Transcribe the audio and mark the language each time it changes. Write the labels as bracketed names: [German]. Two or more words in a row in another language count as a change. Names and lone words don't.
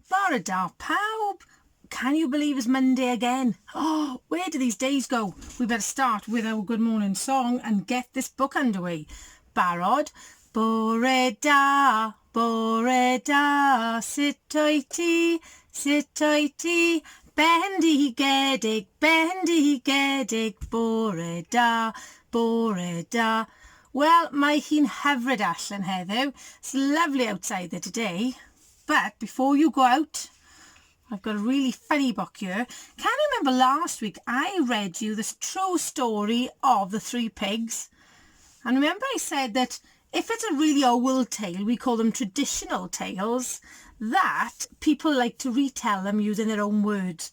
[Welsh] Bore da pawb. [English] Can you believe it's Monday again? Oh, where do these days go? We better start with our good morning song and get this book underway. [Welsh] Barod. Bore da, sit oiti, bendigedig, bore da. Well, mae hi'n hyfryd allan heddiw. [English] It's lovely outside there today. But before you go out, I've got a really funny book here. Can you remember last week I read you this true story of the three pigs? And remember I said that if it's a really old tale, we call them traditional tales, that people like to retell them using their own words.